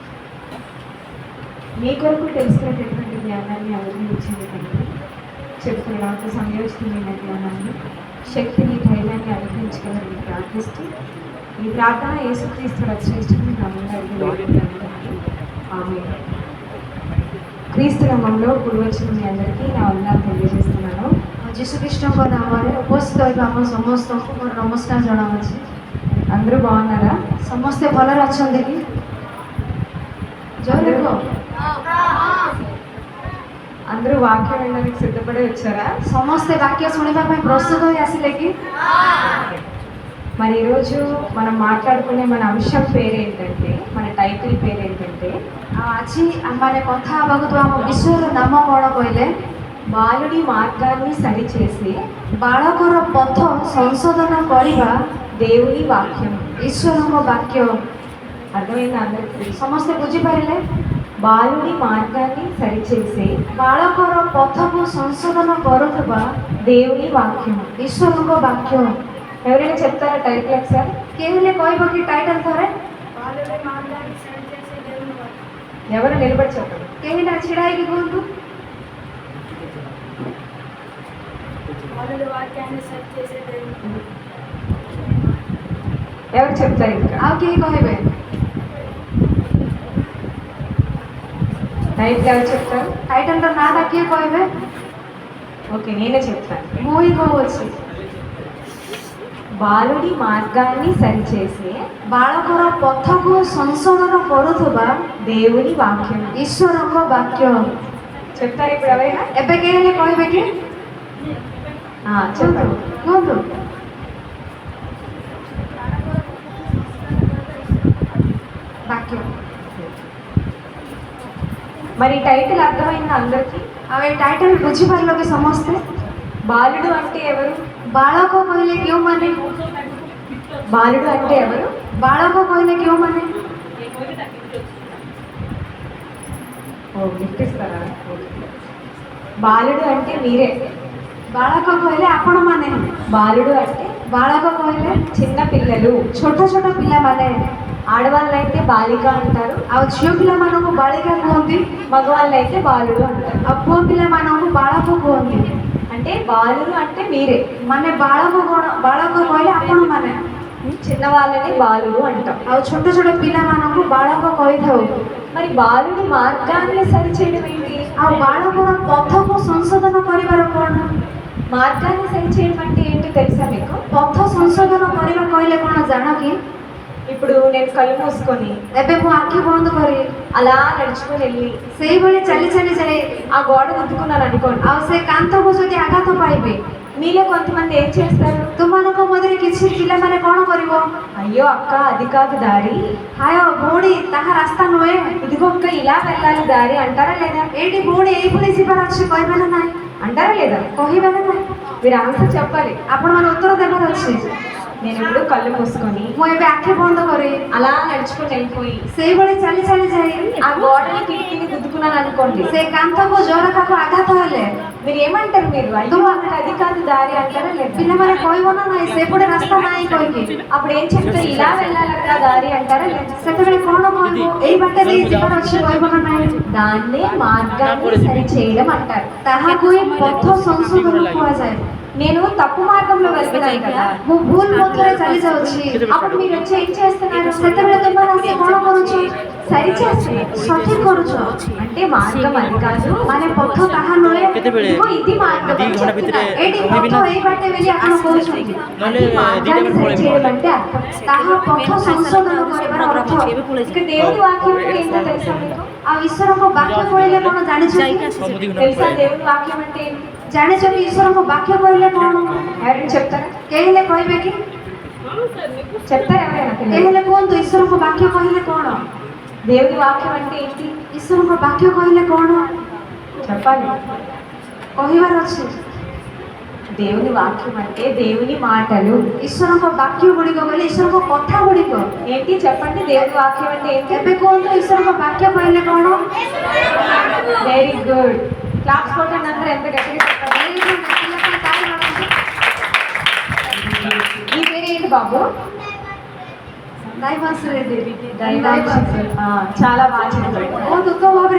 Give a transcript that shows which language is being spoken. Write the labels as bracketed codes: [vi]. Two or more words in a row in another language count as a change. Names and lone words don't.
[te] మీ కొరకు తెలుసుకునేటటువంటి జ్ఞానాన్ని అనుగ్రహించింది తండ్రి చెప్తున్న నాకు సంయోజితమైన జ్ఞానాన్ని శక్తిని ధైర్యాన్ని అనుగ్రహించుకోవాలని ప్రార్థిస్తూ ఈ ప్రార్థన యేసుక్రీస్తు శ్రేష్ఠుని నామంలో ఆమె క్రీస్తు నామంలో పూర్వచ్చిన మీ అందరికీ నా వందనాలు తెలియజేస్తున్నాను। [or] ଯୀଶୁଖ୍ରୀଷ୍ଟଙ୍କ ନାମରେ ଉପସ୍ଥିତ ହୋଇଥିବା ଆମ ସମସ୍ତଙ୍କୁ ମୋର ନମସ୍କାର ଜଣାଉଛି। [te] అందరూ బాగున్నారా? [or] ସମସ୍ତେ ଭଲରେ ଅଛନ୍ତି କି? ଜୟ ଦେଖ [te] అందరూ వాక్యం వినడానికి సిద్ధపడి వచ్చారా? [or] ସମସ୍ତେ ବାକ୍ୟ ଶୁଣିବା ପାଇଁ ପ୍ରସ୍ତୁତ ହୋଇ ଆସିଲେ କି? [te] మరి ఈరోజు మనం మాట్లాడుకునే మన అంశం పేరేంటంటే మన టైటిల్ పేరేంటంటే [or] ଆଜି ଆମମାନେ କଥା ହେବାକୁ ଥିବା ଆମ ବିଷୟର ନାମ କ'ଣ କହିଲେ [te] బాలుడి మార్గాన్ని సరిచేసి [or] ବାଳକର ପଥ ସଂଶୋଧନ କରିବା [te] దేవుని వాక్యం [or] ଈଶ୍ୱରଙ୍କ ବାକ୍ୟ। [te] అర్థమైందా అందరికీ? [or] ସମସ୍ତେ ବୁଝିପାରିଲେ? [te] బాలుడి మార్గాన్ని సరిచేసి [or] ବାଳକର ପଥକୁ ସଂଶୋଧନ କରୁଥିବା [te] దేవుని వాక్యం [or] ଈଶ୍ୱରଙ୍କ ବାକ୍ୟ। [te] ఎవరైనా చెప్తారా టైటిల్ ఒకసారి? [or] କିଏ ହେଲେ କହିବ କି ଟାଇଟଲ ଥରେ? [te] ఎవరు నిలబడి చెప్పండి? [or] କେହି ନା ଛିଡ଼ା ହେଇକି କୁହନ୍ତୁ। [te] ఎవరు చెప్తారు ఇంకా? [or] ଆଉ କେହି କହିବେ? [te] టైటిల్ ఎవరు చెప్తారు? [or] టైటిల్ର ନାଁଟା କିଏ କହିବେ? [te] ఓకే నేనే చెప్తాను। [or] ମୁଁ ହିଁ କହୁଛି। [te] బాలుడి మార్గాన్ని సరిచేసి [or] ବାଳକର ପଥକୁ ସଂଶୋଧନ କରୁଥିବା [te] దేవుని వాక్యం [or] ଈଶ୍ୱରଙ୍କ ବାକ୍ୟ। [te] చెప్తారు ఇప్పుడు ఎవరైనా? [or] ଏବେ କେହି ହେଲେ କହିବେ କି? చెప్పండి କୁହନ୍ତୁ। ବାକ୍ୟ। [te] మరి టైటిల్ అర్థమైందా అందరికీ? [or] ଆଉ ଏ ଟାଇଟଲ ବୁଝିପାରିଲ କି ସମସ୍ତେ? [te] బాలుడు అంటే ఎవరు? [or] ବାଳକ କହିଲେ କେଉଁମାନେ? [te] బాలుడు అంటే ఎవరు? [or] ବାଳକ କହିଲେ କେଉଁମାନେ? [te] ఓ గుర్తిస్తారా? బాలుడు అంటే మీరే। [or] ବାଳକ କହିଲେ ଆପଣମାନେ। [te] బాలుడు అంటే [or] ବାଳକ କହିଲେ [te] చిన్న పిల్లలు [or] ଛୋଟ ଛୋଟ ପିଲାମାନେ। [te] ఆడవాళ్ళైతే బాలిక అంటారు, [or] ଆଉ ଝିଅ ପିଲାମାନଙ୍କୁ ବାଳିକା କୁହନ୍ତି। [te] మగవాళ్ళైతే బాలుడు అంటారు, [or] ଆଉ ପୁଅ ପିଲାମାନଙ୍କୁ ବାଳକ କୁହନ୍ତି। [te] అంటే బాలుడు అంటే మీరే, [or] ମାନେ ବାଳକ ବାଳକ କହିଲେ ଆପଣମାନେ। [te] చిన్నవాళ్ళని బాలుడు అంటాం, [or] ଆଉ ଛୋଟ ଛୋଟ ପିଲାମାନଙ୍କୁ ବାଳକ କହିଥାଉ। [te] మరి బాలుడి మార్గాన్ని సరిచేయడం ఏంటి? [or] ଆଉ ବାଳକର ପଥକୁ ସଂଶୋଧନ କରିବାର କ'ଣ? [te] మార్గాన్ని సరిచేయడం అంటే ఏంటి తెలుసా మీకు? [or] ପଥ ସଂଶୋଧନ କରିବା କହିଲେ କ'ଣ ଜାଣ କି? [te] ఇప్పుడు నేను కళ్ళు మూసుకొని [or] ଏବେ ମୁଁ ଆଖି ବନ୍ଦ କରି [te] అలా నడుచుకొని వెళ్ళి [or] ସେଇଭଳି ଚାଲି ଚାଲି ଯାଇ [te] ఆ గోడ గుద్దుకున్నాను అనుకోండి, [or] ଆଉ ସେ କାନ୍ଥକୁ ଯଦି ଆଘାତ ପାଇବେ [te] మీలో కొంతమంది ఏం చేస్తారు? [or] ତୁମମାନଙ୍କ ମଧ୍ୟରେ କିଛି ପିଲାମାନେ କ'ଣ କରିବ? [te] అయ్యో అక్క అది కాదు దారి, [or] ହାୟ ଭଉଣୀ ତାହା ରାସ୍ତା ନୁହେଁ, [te] ఇదిగో అక్క ఇలా వెళ్ళాలి దారి అంటారా లేదా? [or] ఏంటి ଭଉଣୀ ଏଇଭଳି ଯିବାର ଅଛି କହିବେ ନା ନାହିଁ? [te] అంటారా లేదా? [or] କହିବେ ନା ନାହିଁ? [te] మీరు ఆన్సర్ చెప్పాలి, [or] ଆପଣମାନେ ଉତ୍ତର ଦେବାର ଅଛି। [te] నేను ఇప్పుడు కళ్ళు మూసుకొని [or] ମୁଁ ଏବେ ଆଖି ବନ୍ଦ କରେ [te] అలా నడుచుకుని వెళ్ళిపోయి [or] ସେଇଭଳି ଚାଲି ଚାଲି ଯାଇ [te] ఆ గోడని కిటికీని గుద్దుకున్నాను అనుకోండి, [or] ସେ କାନ୍ଥକୁ ଝରକାକୁ ଆଘାତ ହେଲେ [te] మీరు ఏమంటారు? మీరు అయ్యో అక్కడ అది కాదు దారి అంటారా లేదా? [or] ପିଲାମାନେ କହିବ ନା ନାଇଁ ସେପଟେ ରାସ୍ତା ନାହିଁ କହିକି [te] అప్పుడు ఏం చెప్తారు? ఇలా వెళ్ళాలి అక్కడ దారి అంటారా లేదా? [or] ସେତେବେଳେ କ'ଣ କହିବ ଏଇ ବାଟେ ଦେଇ ଯିବାର ଅଛି କହିବ ନା ନାଇଁ [te] దాన్నే మార్గాన్ని సరి చేయడం అంటారు. [or] ତାହାକୁ ହିଁ ପଥ ସଂଶୋଧନ କୁହାଯାଏ। [te] నేను తప్పు మార్గంలో వెళ్తున్నాను కదా, [or] ମୁଁ ଭୁଲ ପଥରେ ଚାଲି ଯାଉଛି [te] అప్పుడు మీరు వచ్చి ఏం చేస్తున్నారు? [or] ସେତେବେଳେ ତୁମେ ଆସି କ'ଣ କରୁଛ [te] సరి చేస్తున్నారు. [or] ସଠିକ କରୁଛ [te] అంటే మార్గం అది కాదు, [or] ମାନେ ପଥ ତାହା ନୁହେଁ [te] ఇదిగో ఇది మార్గం అని చెప్తున్నారు. [or] ଏଇଠି ପଥ ଏଇ ବାଟେ ବୋଲି ଆପଣ କହୁଛନ୍ତି [te] అది మార్గాన్ని సరి చేయడం అంటే అర్థం. [or] ତାହା ପଥ ସଂଶୋଧନ କରିବାର ଅର୍ଥ [te] ఇక దేవుని వాక్యం అంటే ఏంటో తెలుసా మీకు? [or] ଆଉ ଈଶ୍ୱରଙ୍କ ବାକ୍ୟ କହିଲେ କ'ଣ ଜାଣିଛନ୍ତି [te] తెలుసా దేవుని వాక్యం అంటే ఏంటి? [or] ଜାଣିଛନ୍ତି ଈଶ୍ୱରଙ୍କ ବାକ୍ୟ କହିଲେ କ'ଣ [te] ఎవరైనా చెప్తారా? [or] କେହି ହେଲେ କହିବେ କି [te] చెప్తారా ఎవరైనా? [or] କେହି ହେଲେ କୁହନ୍ତୁ ଈଶ୍ୱରଙ୍କ ବାକ୍ୟ କହିଲେ କ'ଣ [te] దేవుని వాక్యం అంటే ఏంటి [or] ଈଶ୍ୱରଙ୍କ ବାକ୍ୟ କହିଲେ କ'ଣ [te] చెప్పాలి. [or] କହିବାର ଅଛି [te] దేవుని వాక్యం అంటే దేవుని మాటలు. [or] ଈଶ୍ୱରଙ୍କ ବାକ୍ୟ ଗୁଡ଼ିକ କହିଲେ ଈଶ୍ୱରଙ୍କ କଥା ଗୁଡ଼ିକ [te] ఏంటి చెప్పండి? దేవుని వాక్యం అంటే ఏంటి? [or] ଏବେ କୁହନ୍ତୁ ଈଶ୍ୱରଙ୍କ ବାକ୍ୟ କହିଲେ କ'ଣ [en] very good. [te] క్లాప్స్ కొట్టండి అందరూ, ఎంత గట్టిగా చెప్పండి. నీ పేరు ఏంటి బాబు? దైవాంశ రెడ్డి ఆ, చాలా బాగా చెప్పారు. [or] ବହୁତ ଉତ୍ତମ ଭାବରେ